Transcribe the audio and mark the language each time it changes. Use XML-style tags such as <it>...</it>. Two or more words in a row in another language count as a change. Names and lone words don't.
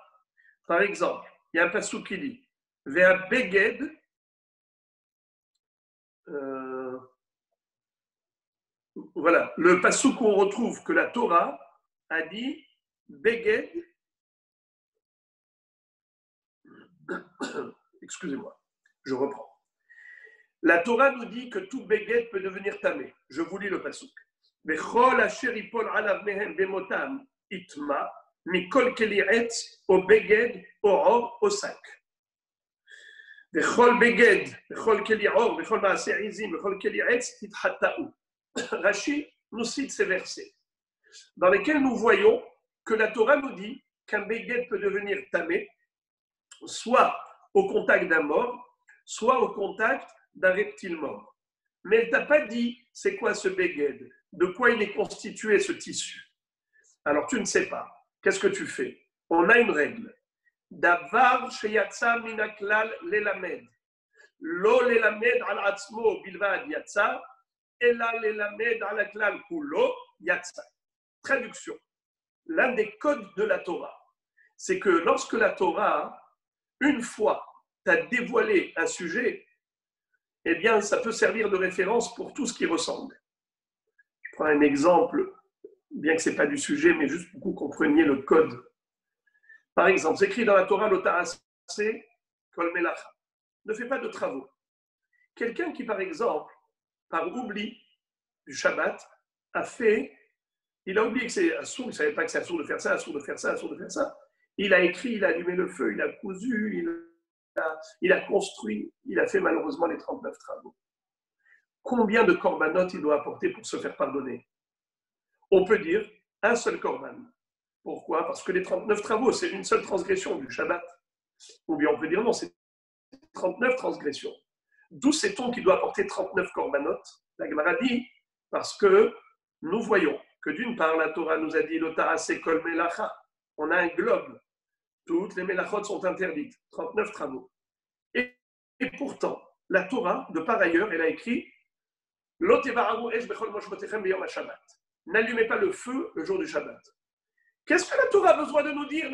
<fr>Par exemple, il y a un passouk qui dit Vea Beged, voilà, le passouk qu'on retrouve que la Torah a dit Beged, excusez-moi, je reprends. La Torah nous dit que tout Beged peut devenir tamé. Je vous lis le passouk.</fr> <he>וכל אשר יפול עליו מהם במותם יטמא מכל כלי עץ או בגד או עור או שק. וכל בגד וכל כלי עור וכל מעשה עזים וכל כלי עץ תתחטאו.</he> <fr>Rashi nous cite ces versets dans lesquels nous voyons que la Torah nous dit qu'un Beged peut devenir tamé soit au contact d'un mort, soit au contact d'un reptile mort. Mais elle ne t'a pas dit c'est quoi ce Beged, de quoi il est constitué ce tissu. Alors tu ne sais pas. Qu'est-ce que tu fais? On a une règle.</fr> <he>דבר שיצא מן הכלל ללמד. לא ללמד על עצמו בלבד יצא אלא ללמד על הכלל כולו יצא.</he> <fr>Traduction. L'un des codes de la Torah, c'est que lorsque la Torah, une fois, t'a dévoilé un sujet, eh bien, ça peut servir de référence pour tout ce qui ressemble. Je prends un exemple, bien que ce n'est pas du sujet, mais juste pour que vous compreniez le code. Par exemple, c'est écrit dans la Torah,</fr> <he>לא תעשה כל מלאכה.</he> <fr>Ne fais pas de travaux. Quelqu'un qui, par exemple, par oubli du Shabbat, il a oublié que c'est assourd, il ne savait pas que c'est assourd de faire ça, assourd de faire ça, assourd de faire ça. Il a écrit, il a allumé le feu, il a cousu, il a construit, il a fait malheureusement les 39 travaux. Combien de corbanotes il doit apporter pour se faire pardonner? On peut dire un seul corban. Pourquoi? Parce que les 39 travaux, c'est une seule transgression du Shabbat. Ou bien on peut dire non, c'est 39 transgressions. D'où sait-on qu'il doit apporter 39 corbanotes? La Gemara dit, parce que nous voyons que d'une part, la Torah nous a dit</fr> <he>לא תעשה כל מלאכה.</he> <fr>On a un globe. Toutes les mélachot sont interdites. 39 travaux. Et pourtant, la Torah, de par ailleurs, elle a écrit n'allumez pas le feu le jour du Shabbat. Qu'est-ce que la Torah a besoin de nous dire?</fr>